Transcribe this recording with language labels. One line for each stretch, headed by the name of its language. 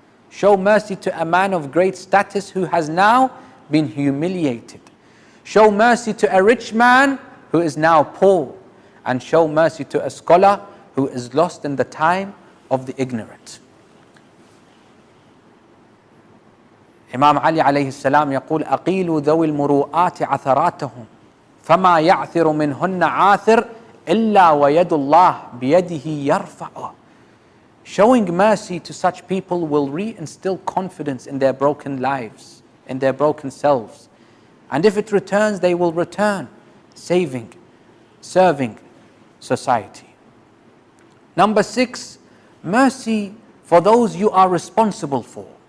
English: Show mercy to a man of great status who has now been humiliated. Show mercy to a rich man who is now poor. And show mercy to a scholar who is lost in the time of the ignorant.
Arabic: Imam Ali alayhi salam يقول أقيلوا ذوي المروءات عثراتهم فما يعثر منهن عاثر إلا ويد الله بيده يرفعه.
English: Showing mercy to such people will reinstill confidence in their broken lives, in their broken selves. And if it returns, they will return, saving, serving society. Number 6, mercy for those you are responsible for.